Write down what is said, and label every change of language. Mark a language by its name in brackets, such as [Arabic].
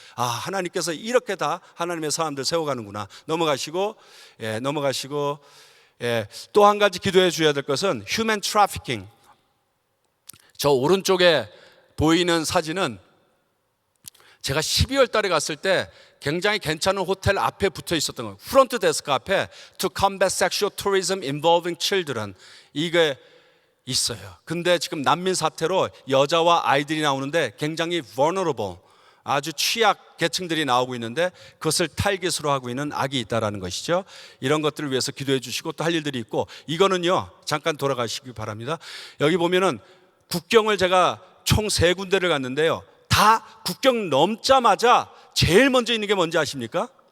[Korean] 하나님께서 이렇게 다 하나님의 사람들 세워가는구나. 넘어가시고, 넘어가시고, 또 한 가지 기도해 주셔야 될 것은 휴먼 트래피킹. 저 오른쪽에 보이는 사진은 제가 12월 달에 갔을 때 굉장히 괜찮은 호텔 앞에 붙어 있었던 거예요. 프론트 데스크 앞에 [English] To combat sexual tourism involving children, [Korean] 이게 있어요. 근데 지금 난민 사태로 여자와 아이들이 나오는데 굉장히 vulnerable, 아주 취약 계층들이 나오고 있는데 그것을 타깃으로 하고 있는 악이 있다라는 것이죠. 이런 것들을 위해서 기도해 주시고 또 할 일들이 있고, 이거는요, 잠깐 돌아가시기 바랍니다. 여기 보면은 국경을 제가 총 3군데를 갔는데요, 다 국경 넘자마자 제일 먼저 있는 게 뭔지 아십니까?